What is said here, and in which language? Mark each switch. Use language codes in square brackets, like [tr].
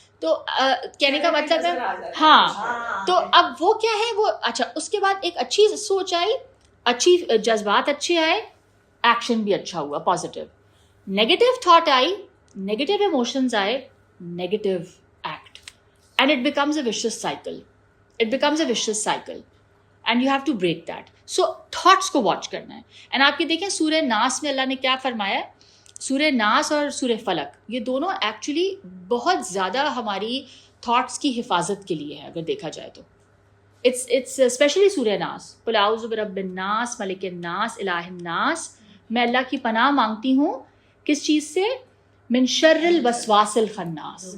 [ur] تو کہنے کا مطلب ہے, ہاں. تو اب وہ کیا ہے, وہ اچھا, اس کے بعد ایک اچھی سوچ آئی, اچھی جذبات اچھے آئے, ایکشن بھی اچھا ہوا, positive. Negative thought I, negative emotions آئے, negative act. [en] and it becomes a vicious cycle. It becomes a vicious cycle and you have to break that. So thoughts [ur] کو watch کرنا ہے. and آپ یہ دیکھیں سورہ ناس میں اللہ نے کیا فرمایا ہے. سورہ ناس اور سورہ فلق یہ دونوں ایکچولی بہت زیادہ ہماری تھاٹس کی حفاظت کے لیے ہے اگر دیکھا جائے تو. it's اسپیشلی سورہ ناس, [ar] قل اعوذ برب الناس ملک الناس الہ الناس, [ur] میں اللہ کی پناہ مانگتی ہوں کس چیز سے, [ar] من شر الوسواس الخناس.